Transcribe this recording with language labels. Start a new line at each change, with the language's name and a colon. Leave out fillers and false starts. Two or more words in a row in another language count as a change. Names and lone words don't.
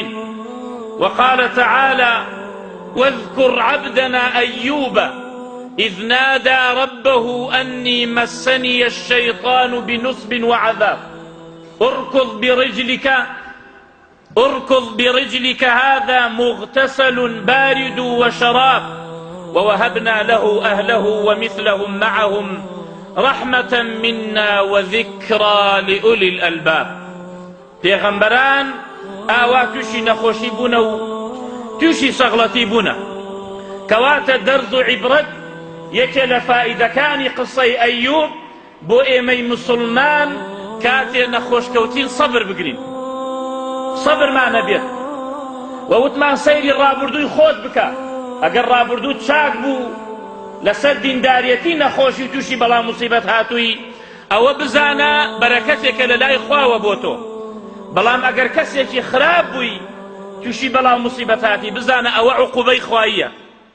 Arabic: وقال تعالى واذكر عبدنا أيوب إذ نادى ربه أني مسني الشيطان بنصب وعذاب اركض برجلك هذا مغتسل بارد وشراب ووهبنا له أهله ومثلهم معهم رحمة منا وذكرى لأولي الألباب.
Central Kurdish: پێغەمبەران ئاوا تووشی نەخۆشی بوونە و تووشی سەغڵەتی بوونە کەواتە دەرز و عیبرەت یەکێ لە فائیدەکانی قسەی ئەیوب بۆ ئێمەی موسڵمان کاتێ نەخۆشکەوتین سەبر بگرین سەبرمان هەبێت و وتمان سەیری ڕابردووی خۆت بکە ئەگەر ڕابردوو چاک بوو لەسەر دینداریەتی نەخۆشی تووشی بەڵام موسیبەت هاتووی ئەوە بزانە بەرەکەتێکە لە لای خواوە بۆ تۆ بەڵام ئەگەر کەسێکی خراپ بووی تووشی بەڵام موسیبەت هاتی بزانە ئەوە عوقوبەی خواییە